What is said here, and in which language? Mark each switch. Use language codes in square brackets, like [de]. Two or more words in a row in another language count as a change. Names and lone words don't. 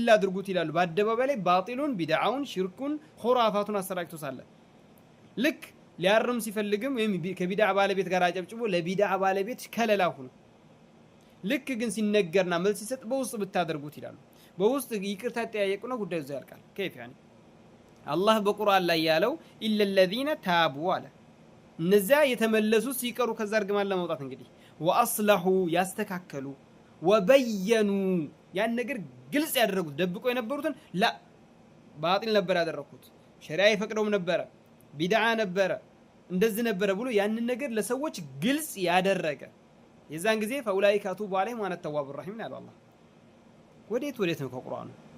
[am] አድርጉት ይላሉ። በአደባባይ ላይ ባጢሉን ቢድዓውን ሽርኩን ኹራፋቱን አሰራጭቶ ሳለ ልክ ሊያርም ሲፈልግም ወይም ከቢድዓ ባለቤት ጋር አጨብጭቦ ለቢድዓ ባለቤት ከለላ ሆኖ ልክ ግን ሲነገርና መልስ ሲሰጥ በውስጥ ብታደርጉት ይላሉ። በውስጥ ይቅርታ ጠያየቁና ጉዳዩ እዛ ያልቃል። [ar] كيف يعني [am] አላህ በቁርአን ላይ ያለው ኢለ [ar] الذين تابوا [am] አለ። እነዚያ የተመለሱ ሲቀሩ ከዛ እርግማን ለማውጣት እንግዲህ ወአስለሑ ያስተካከሉ ወበየኑ ያን ነገር ግልጽ ያደረጉት ደብቆ የነበሩትን ላ ባጢል ነበር ያደረኩት ሸሪዓ ይፈቅደውም ነበር ቢድዓ ነበር እንደዚህ ነበር ብሎ ያን ነገር ለሰዎች ግልጽ ያደረገ የዛን ጊዜ [ar] فأولئك أتوب عليهم وأنا التواب الرحيم [am] ያለው አላህ። ወዴት ነው ከቁርአኑ?